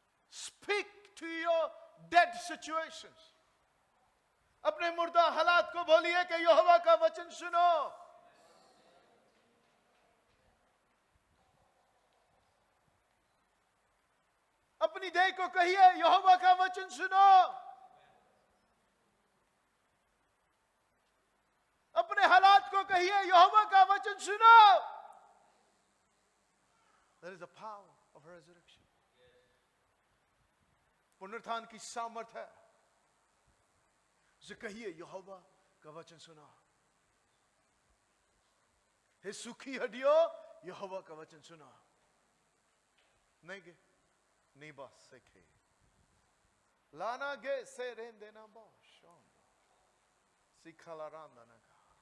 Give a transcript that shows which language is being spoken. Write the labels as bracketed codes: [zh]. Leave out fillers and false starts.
[en] Speak to your dead situations. [hi] अपने मुर्दा हालात को बोलिए कि यहोवा का वचन सुनो। अपनी देह को कहिए यहोवा का वचन सुनो। अपने हालात को कहिए यहोवा का वचन सुनो। [en] There is a power of resurrection. [hi] पुनरुत्थान की सामर्थ है। उसे कहिए यहोवा का वचन सुना। हे सूखी हड्डियों यहोवा का वचन सुना। नहीं गे नहीं बस सेखे लाना गे से रेंदे ना बोशोंदो सिखाला रांदा ना का।